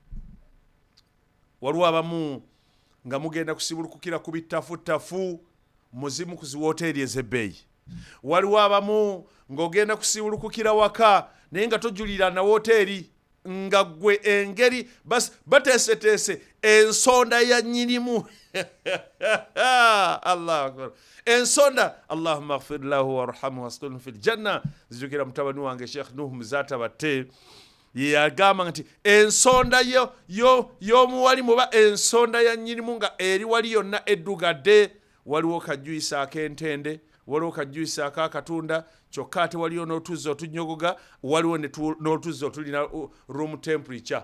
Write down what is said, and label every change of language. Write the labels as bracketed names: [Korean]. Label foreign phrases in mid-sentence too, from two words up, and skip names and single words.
[Ganda] Waliwo abamu nga mugenda kusibulukukira ku bittafutafu muzimu ku ziwooteeri ez'ebbeeyi. Waliwo abamu ng'ogenda kusibulukukira waka naye nga tojulira na wooteeri nga gwe engeri bateeseteese ensonda ya nnyinimu. [Arabic] الله أكبر. Ensonda اللهم اغفر له وارحمه واسكنه في الجنة. [Ganda] Zijukira mutabani wange Sheikh Nuh Muzata batte yagamba nti ensonda y'omuwali muba ensonda ya nnyinimu nga eri wali yonna eddugadde. Waliwo kajuyisa ak'entende, waliwo kajuyisa ak'akatunda, kyokka ate waliyo n'otuzzi otunyogoga, waliwo n'otuzzi otulina [English] room temperature.